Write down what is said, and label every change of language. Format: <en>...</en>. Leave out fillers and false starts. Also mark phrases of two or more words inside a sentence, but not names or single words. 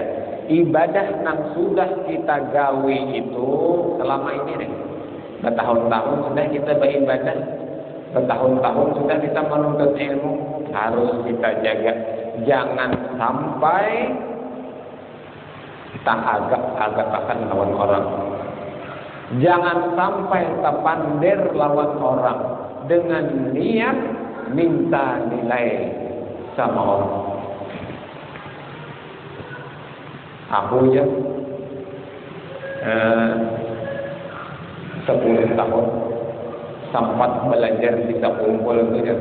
<bjn>Ibadah yang sudah kita gawe itu selama ini nih, bertahun-tahun sudah kita beribadah, bertahun-tahun sudah kita menuntut ilmu, harus kita jaga. Jangan sampai kita agak-agakan lawan orang. Jangan sampai kita pander lawan orang dengan niat minta nilai sama orang.</bjn> <id>Aku ya 10 tahun sempat belajar bisa kumpul itu ya.</id>